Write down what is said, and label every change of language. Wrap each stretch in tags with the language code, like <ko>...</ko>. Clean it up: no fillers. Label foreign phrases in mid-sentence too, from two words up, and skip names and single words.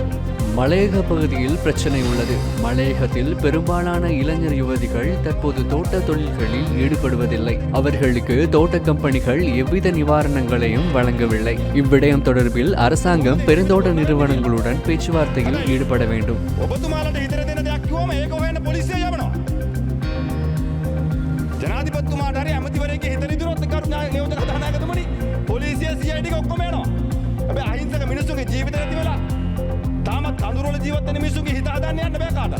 <ta>மலையக பகுதியில் பிரச்சனை உள்ளது. மலையகத்தில் பெரும்பாலான இளைஞர் யுவதிகள் தற்போது தோட்ட தொழில்களில் ஈடுபடுவதில்லை. அவர்களுக்கு தோட்ட கம்பெனிகள் எவ்வித நிவாரணங்களையும் வழங்கவில்லை. இவ்விடயம் தொடர்பில் அரசாங்கம் பெருந்தோட்ட நிறுவனங்களுடன் பேச்சுவார்த்தையில் ஈடுபட வேண்டும்.</ta> <si>ජනාධිපතිතුමාට හරි ඇමතිවරයෙක්ගේ හිත රිදුනොත් කරුණා නියෝජක කතානායකතුමනි පොලිසිය CID එක ඔක්කොම එනවා. හැබැයි අහිංසක මිනිස්සුන්ගේ ජීවිත නැති වෙලා තාමත් කඳුරවල ජීවත් වෙන මිනිස්සුන්ගේ හිත හදන්න යන්න බෑ කාටවත්.</si>